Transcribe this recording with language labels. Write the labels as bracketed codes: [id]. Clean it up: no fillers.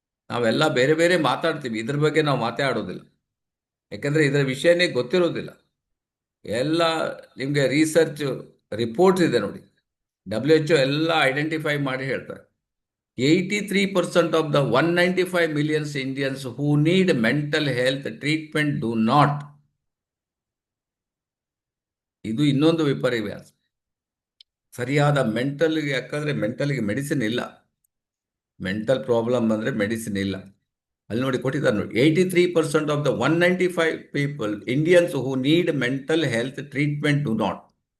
[kn] ನಾವೆಲ್ಲ ಬೇರೆ ಬೇರೆ ಮಾತಾಡ್ತೀವಿ, ಇದ್ರ ಬಗ್ಗೆ ನಾವು ಮಾತಾಡೋದಿಲ್ಲ, ಯಾಕಂದರೆ ಇದರ ವಿಷಯನೇ ಗೊತ್ತಿರೋದಿಲ್ಲ. ಎಲ್ಲ ನಿಮಗೆ ರಿಸರ್ಚ್ ರಿಪೋರ್ಟ್ಸ್ ಇದೆ ನೋಡಿ, WHO ಎಲ್ಲ ಐಡೆಂಟಿಫೈ ಮಾಡಿ ಹೇಳ್ತಾರೆ. [en] 83% of the 195 million Indians who need mental health treatment do not. [kn] ಇದು ಇನ್ನೊಂದು ವಿಪರ್ಯಾಸ. ಸರಿಯಾದ ಮೆಂಟಲ್ಗೆ, ಯಾಕಂದರೆ ಮೆಂಟಲ್ಗೆ ಮೆಡಿಸಿನ್ ಇಲ್ಲ. ಮೆಂಟಲ್ ಪ್ರಾಬ್ಲಮ್ ಅಂದರೆ ಮೆಡಿಸಿನ್ ಇಲ್ಲ. ಅಲ್ಲಿ ನೋಡಿ ಕೊಟ್ಟಿದ್ದಾರೆ ನೋಡಿ, [en] 83% of the 195 people Indians who need mental health treatment do not.